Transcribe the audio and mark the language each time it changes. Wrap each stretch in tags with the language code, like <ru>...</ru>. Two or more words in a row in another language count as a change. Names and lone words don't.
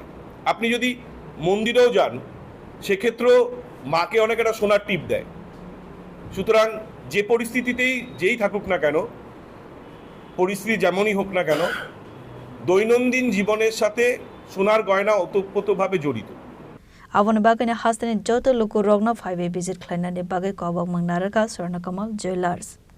<bn>আপনি যদি মন্দিরেও যান সেক্ষেত্রেও মাকে অনেক একটা সোনার টিপ দেয়। সুতরাং যে পরিস্থিতিতেই যেই থাকুক না কেন পরিস্থিতি যেমনই হোক না কেন দৈনন্দিন জীবনের সাথে সোনার গয়না ওতপ্রোতভাবে জড়িত।</bn> <trp>Avani bagani hastani joto luku rogna 5 visit khlainani bagai kobak mangnaraka Swarna Kamal Jewelers.</trp>